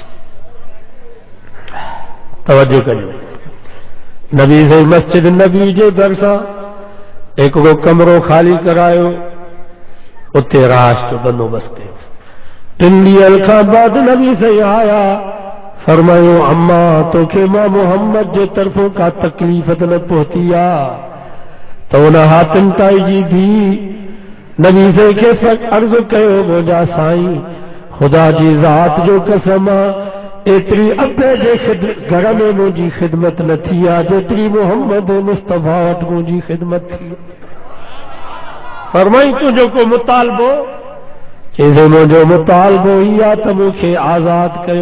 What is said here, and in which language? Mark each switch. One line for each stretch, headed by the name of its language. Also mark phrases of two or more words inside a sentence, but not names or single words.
Sindhi: तवजो कजो, नबी से मस्जिद नबी जे भरिसां हिकिड़ो कमरो खाली करायो, उते राश जो बंदोबस्तु कयो। 3 ॾींहनि खां बाद नबी से आया, फरमायो अम्मा तोखे मां मोहम्मद जे तरफ़ों का तकलीफ़ त न पहुती आहे? تو انہاں حاتم تائی جی بھی نبی سے کے عرض کयो मुंहिंजा साईं خدا जी ذات जो कसम एतिरी अबे जे घर में मुंहिंजी ख़िदमत न थी आहे जेतिरी मोहम्मद मुस्तफ़ा वटि मुंहिंजी ख़िदमत थी। फरमाई तुंहिंजो को मुतालबो चइजे मुंहिंजो मुतालबो ई आहे त मूंखे आज़ाद कयो।